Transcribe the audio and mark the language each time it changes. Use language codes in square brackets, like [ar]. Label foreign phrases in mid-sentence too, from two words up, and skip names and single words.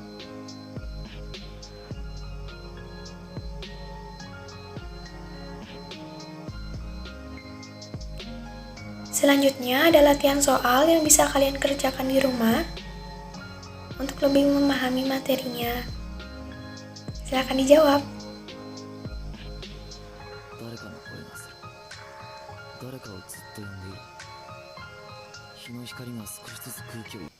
[id] Selanjutnya ada latihan soal yang bisa kalian kerjakan di rumah untuk lebih memahami materinya. Silakan dijawab. [ja] 誰かの声がする。誰かをずっと呼んでいる。日の光が少しずつ空気を